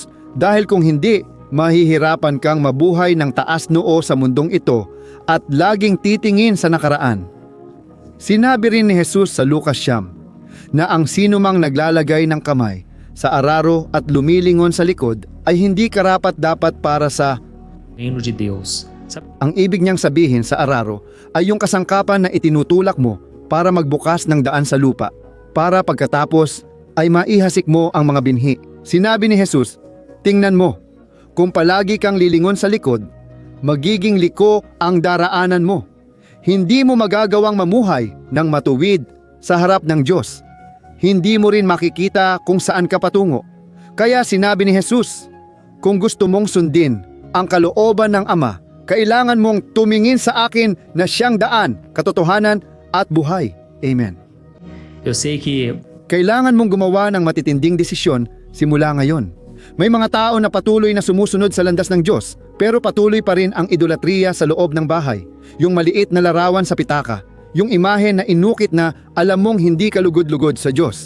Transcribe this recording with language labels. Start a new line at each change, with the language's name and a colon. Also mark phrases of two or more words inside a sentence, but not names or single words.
Filipino: Dahil kung hindi, mahihirapan kang mabuhay ng taas noo sa mundong ito at laging titingin sa nakaraan. Sinabi rin ni Jesus sa Lucas 9 na ang sinumang naglalagay ng kamay sa araro at lumilingon sa likod ay hindi karapat-dapat para sa
Portuguese: reino de Deus.
Filipino: Ang ibig niyang sabihin sa araro ay yung kasangkapan na itinutulak mo para magbukas ng daan sa lupa, para pagkatapos ay maihasik mo ang mga binhi. Sinabi ni Jesus, tingnan mo, kung palagi kang lilingon sa likod, magiging liko ang daraanan mo. Hindi mo magagawang mamuhay ng matuwid sa harap ng Diyos. Hindi mo rin makikita kung saan ka patungo. Kaya sinabi ni Jesus, kung gusto mong sundin ang kalooban ng Ama, kailangan mong tumingin sa akin na siyang daan, katotohanan at buhay. Amen.
Portuguese: Eu sei que
Filipino: Kailangan mong gumawa ng matitinding desisyon simula ngayon. May mga tao na patuloy na sumusunod sa landas ng Diyos, pero patuloy pa rin ang idolatriya sa loob ng bahay. Yung maliit na larawan sa pitaka, yung imahe na inukit na alam mong hindi kalugod-lugod sa Diyos.